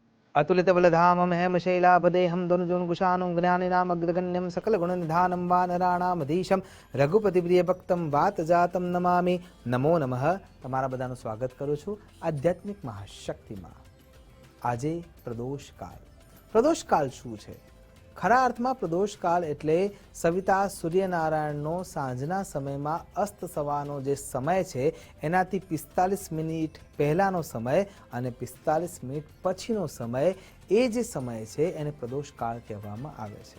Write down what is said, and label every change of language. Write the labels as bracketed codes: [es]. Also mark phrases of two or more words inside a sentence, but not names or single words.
[sa] अतुलितबलधामं हेमशैलाभदेहं धनुजोन्कुशानं ज्ञानिनामग्रगण्यं सकलगुणनिधानं वानराणामधीशं रघुपतिप्रियभक्तं वातजातं नमामि। नमो नमः। [gu] તમારા બધાનું સ્વાગત કરું છું આધ્યાત્મિક મહાશક્તિમાં। આજે પ્રદોષકાળ। પ્રદોષકાળ શું છે? ખરા અર્થમાં પ્રદોષકાળ એટલે સવિતા સૂર્યનારાયણનો સાંજના સમયમાં અસ્ત થવાનો જે સમય છે એનાથી 45 મિનિટ પહેલાનો સમય અને 45 મિનિટ પછીનો સમય, એ જે સમય છે એને પ્રદોષકાળ કહેવામાં આવે છે।